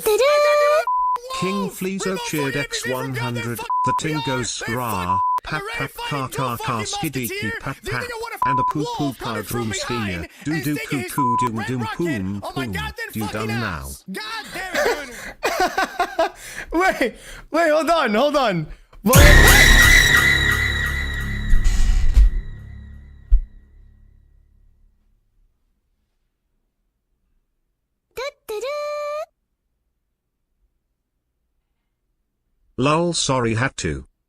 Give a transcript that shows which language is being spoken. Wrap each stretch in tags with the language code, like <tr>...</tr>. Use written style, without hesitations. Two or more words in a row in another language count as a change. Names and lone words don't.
<en>King Fleezo cheered X100. The ting goes skra. Pap pap ka skidiki pap pap. And a poo poo card room skier. Do do coo coo doom doom poom poom. You done now. God damn it, Wait, hold on. Lol, sorry, had to.</en>